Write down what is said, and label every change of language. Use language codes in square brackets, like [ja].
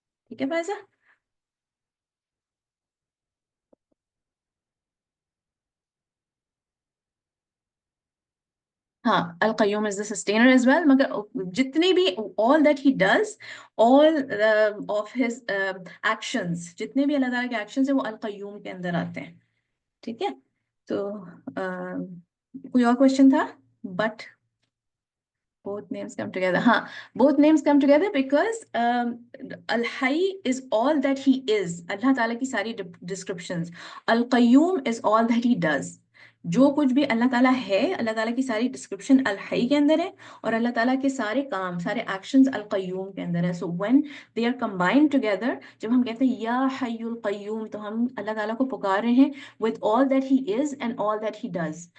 [ur] ٹھیک ہے فائزہ؟ ہاں القیوم [en] is the sustainer as well، [ur] مگر جتنے بھی [en] all that he does، all of his actions، [ur] جتنے بھی اللہ تعالیٰ کے actions ہیں وہ القیوم کے اندر آتے ہیں. ٹھیک ہے، تو کوئی اور کوشچن تھا؟ [en] But both names come together. ہاں both names come together because Al Hayy is all that he is، [ur] اللہ تعالیٰ کی ساری [en] descriptions. Al Qayyum is all that he does. [ur] جو کچھ بھی اللہ تعالیٰ ہے، اللہ تعالیٰ کی ساری ڈسکرپشن الحی کے اندر ہے، اور اللہ تعالیٰ کے سارے کام، سارے ایکشنز القیوم کے اندر ہے. [en] so when they are combined together, [ur] جب ہم کہتے ہیں یا حی القیوم، تو ہم اللہ تعالیٰ کو پکار رہے ہیں [en] with all that he is and all that he does.